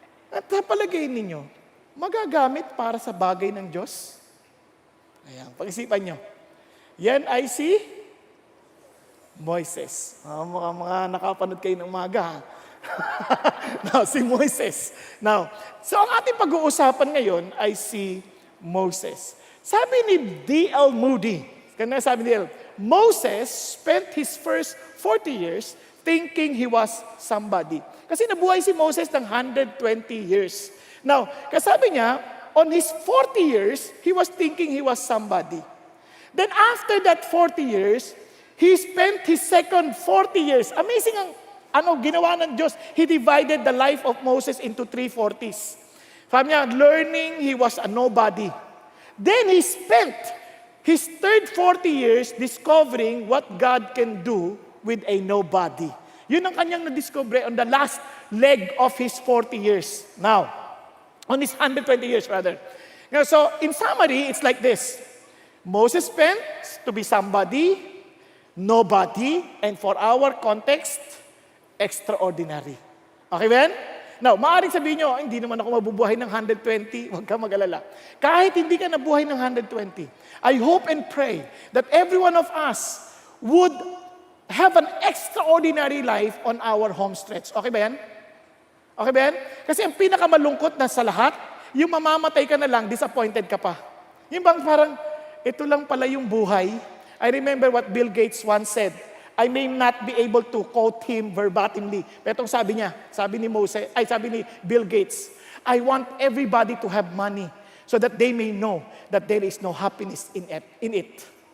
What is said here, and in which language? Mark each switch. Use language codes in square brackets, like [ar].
[tl] At palagay ninyo, magagamit para sa bagay ng Diyos? Ayan, pag-isipan nyo. Yan ay si Moises. Mga nakapanood kayo ng umaga. Now, si Moises. Now, so ang ating pag-uusapan ngayon ay si Moses. Sabi ni D.L. [en] Moody, [tl] kanina sabi ni [en] D.L., Moses spent his first 40 years thinking he was somebody. [tl] Kasi nabuhay si [en] Moses ng 120 years. Now, [tl] kasabi niya, [en] on his 40 years, he was thinking he was somebody. Then after that 40 years, he spent his second 40 years. [tl] Amazing ang ginawa ng Diyos. [en] He divided the life of Moses into 3 40s. [tl] Sabi niya, [en] learning, he was a nobody. Then he spent his third 40 years discovering what God can do with a nobody. [tl] Yun ang kanyang nadiscover [en] on the last leg of his 40 years. Now, on his 120 years rather. Now, so, in summary, it's like this. Moses spent to be somebody, nobody, and for our context, extraordinary. [tl] Okay ba yan? Now, maaaring sabihin nyo, hindi naman ako mabubuhay ng 120. Huwag ka mag-alala. Kahit hindi ka nabuhay ng [en] 120, I hope and pray that every one of us would have an extraordinary life on our home stretch. [tl] Okay ba yan? Okay ba yan? Kasi ang pinakamalungkot na sa lahat, yung mamamatay ka na lang, disappointed ka pa. Yung bang parang, ito lang pala yung buhay. [en] I remember what Bill Gates once said. I may not be able to quote him verbatimly. [tl] Pero itong sabi niya, sabi ni [en] Bill Gates, I want everybody to have money so that they may know that there is no happiness in it.